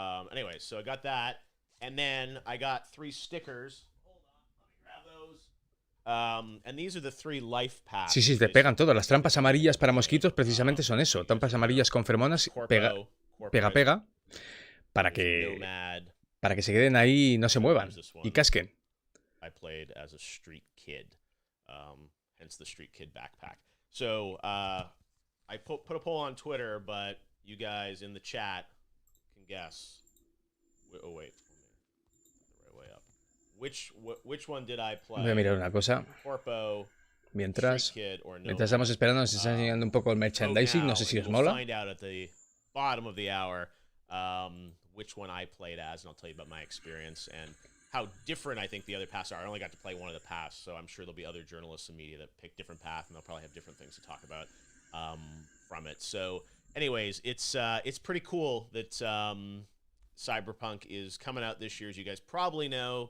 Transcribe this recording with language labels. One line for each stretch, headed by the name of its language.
English: Anyway, so I got that, and then I got 3 stickers. Hold on, let me grab those. And these are the 3 life packs.
Spanish: Sí, te pegan todo. Las trampas amarillas para mosquitos precisamente son eso. Trampas amarillas con feromonas, pega, para que se queden ahí y no se muevan y casquen.
English: I played as a street kid, hence the street kid backpack. So I put a poll on Twitter, but you guys in the chat can guess. Oh wait, the right way up. Which one did I play?
Spanish: Voy a mirar una cosa.
English: Corpo,
Spanish: mientras estamos esperando, nos está enseñando un poco el merchandising. No sé si os mola.
English: Find out at the bottom of the hour which one I played as, and I'll tell you about my experience and how different I think the other paths are. I only got to play one of the paths, so I'm sure there'll be other journalists in media that pick different paths, and they'll probably have different things to talk about from it. So anyways, it's pretty cool that Cyberpunk is coming out this year, as you guys probably know.